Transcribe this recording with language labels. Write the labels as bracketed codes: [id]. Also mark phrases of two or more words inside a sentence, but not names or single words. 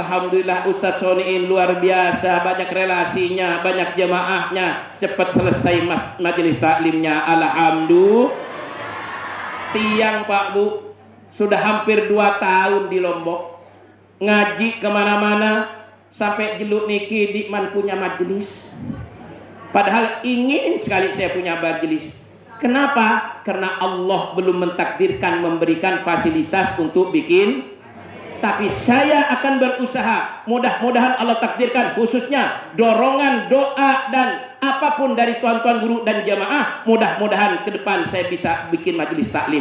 [id] Alhamdulillah Ustadz Soniin luar biasa, banyak relasinya, banyak jemaahnya, cepat selesai majelis taklimnya. Alhamdulillah. Tiang Pak Bu sudah hampir 2 tahun di Lombok, ngaji kemana-mana, sampai [sas] jeluk niki [id] Dikman punya majelis, padahal ingin sekali saya punya majelis. Kenapa? Karena Allah belum mentakdirkan memberikan fasilitas untuk bikin. Tapi saya akan berusaha, mudah-mudahan Allah takdirkan, khususnya dorongan, doa dan apapun dari tuan-tuan guru dan jamaah, mudah-mudahan ke depan saya bisa bikin majelis taklim.